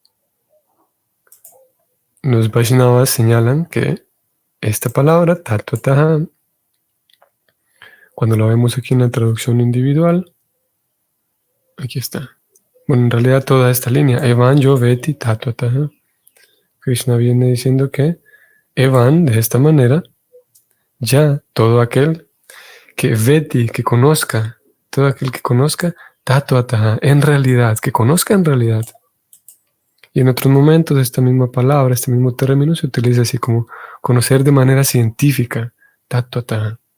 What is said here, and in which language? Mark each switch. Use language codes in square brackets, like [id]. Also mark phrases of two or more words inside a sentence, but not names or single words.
[es] Los Vaishnavas señalan que esta palabra, Tatvataha, cuando lo vemos aquí en la traducción individual, aquí está. Bueno, en realidad toda esta línea, [sa] एवं यो वेत्ति तत्त्वतः. [es] Krishna viene diciendo que Evan, de esta manera, ya todo aquel que veti, que conozca, todo aquel que conozca, Tatvataha, en realidad, que conozca en realidad. Y en otros momentos esta misma palabra, este mismo término se utiliza así como conocer de manera científica, Tatvataha.